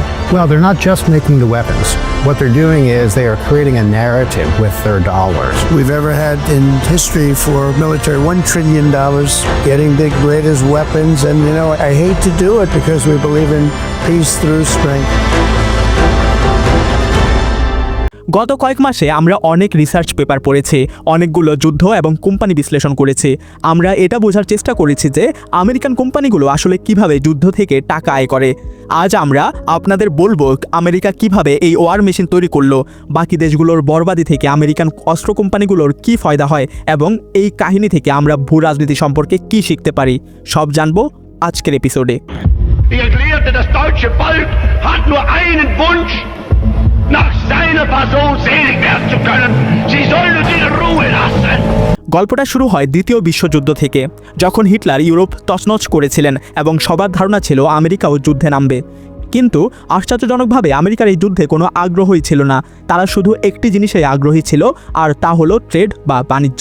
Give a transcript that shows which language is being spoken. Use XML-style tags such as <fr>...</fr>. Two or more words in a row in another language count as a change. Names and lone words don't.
<en>Well, they're not just making the weapons. What they're doing is they are creating a narrative with their dollars. We've ever had in history for military, $1 trillion, getting the greatest weapons. And, you know, I hate to do it because we believe in peace through strength.</en> <bn>গত কয়েক মাসে আমরা অনেক রিসার্চ পেপার পড়েছি, অনেকগুলো যুদ্ধ এবং কোম্পানি বিশ্লেষণ করেছি। আমরা এটা বোঝার চেষ্টা করেছি যে আমেরিকান কোম্পানিগুলো আসলে কিভাবে যুদ্ধ থেকে টাকা আয় করে। আজ আমরা আপনাদের বলবো আমেরিকা কিভাবে এই</bn> <en>war machine</en> <bn>তৈরি করলো, বাকি দেশগুলোর বরবাদি থেকে আমেরিকান অস্ত্র কোম্পানিগুলোর কি ফায়দা হয় এবং এই কাহিনী থেকে আমরা ভূ রাজনীতি সম্পর্কে কি শিখতে পারি, সব জানবো আজকের এপিসোডে।</bn> <de>Ich erklärte, das deutsche Volk hat nur einen Wunsch, nach seiner Person selig werden zu können. Sie sollen uns in Ruhe lassen.</de> <bn>গল্পটা শুরু হয় দ্বিতীয় বিশ্বযুদ্ধ থেকে, যখন হিটলার ইউরোপ তছনছ করেছিলেন এবং সবার ধারণা ছিল আমেরিকাও যুদ্ধে নামবে। কিন্তু আশ্চর্যজনকভাবে আমেরিকার এই যুদ্ধে কোনো আগ্রহই ছিল না। তারা শুধু একটি জিনিসে আগ্রহী ছিল, আর তা হলো ট্রেড বা বাণিজ্য।</bn>